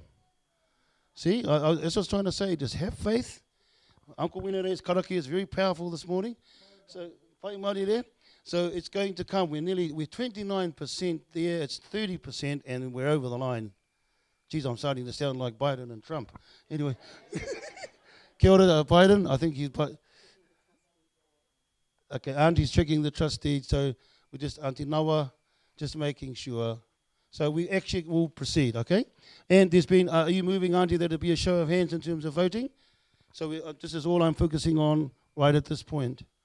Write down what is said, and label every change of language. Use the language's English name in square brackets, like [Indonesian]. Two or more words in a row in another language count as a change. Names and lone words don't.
[English] See, as I was trying to say, just have faith. Uncle Winere's Karakia is very powerful this morning. So, [Māori] whai Māori [English] there. So it's going to come. We're 29% there. It's 30%, and we're over the line. Geez, I'm starting to sound like Biden and Trump. Anyway, [Māori] kia ora, [English] Biden. I think he's. Okay, Auntie's checking the trustee. So we're just Auntie Nawa, just making sure. So we actually will proceed, okay? And there's been, are you moving, Auntie, that it'll be a show of hands in terms of voting? So this is all I'm focusing on right at this point.